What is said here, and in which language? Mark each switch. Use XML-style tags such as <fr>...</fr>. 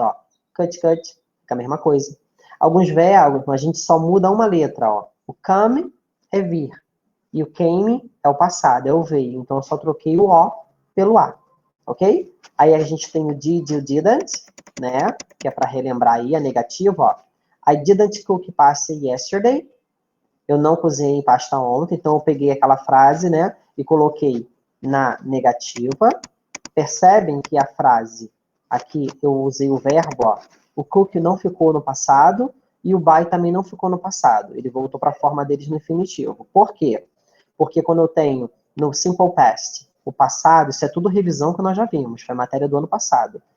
<pt>Ó, cut, cut, fica a mesma coisa. Alguns verbos, a gente só muda uma letra. Ó. O come é vir. E o came é o passado, é o veio. Então, eu só troquei o O pelo A. Ok? Aí a gente tem o did e o didn't, né? Que é para relembrar aí a negativa, ó.</pt> <en>I didn't cook pasta yesterday.</en> <pt>Eu não cozinhei pasta ontem, então eu peguei aquela frase, né? E coloquei na negativa. Percebem que a frase, aqui eu usei o verbo, ó. O cook não ficou no passado e o buy também não ficou no passado. Ele voltou para a forma deles no infinitivo. Por quê? Porque quando eu tenho no simple past o passado, isso é tudo revisão que nós já vimos, foi matéria do ano passado.</pt>